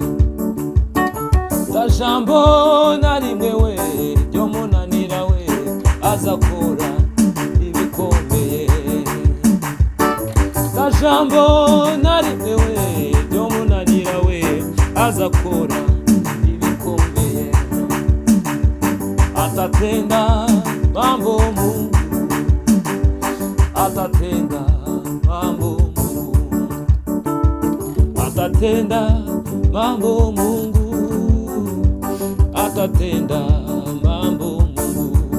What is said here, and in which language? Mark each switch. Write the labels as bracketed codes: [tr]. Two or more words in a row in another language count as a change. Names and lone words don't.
[rw] Ta jambo na rimwe we ryomunanira we azakora ibikomeye. Ta jambo na rimwe we ryomunanira we azakora ibikomeye. [sw] Atatenda mambo Mungu, atatenda mambo Mungu, atatenda mambo Mungu, atatenda mambo Mungu.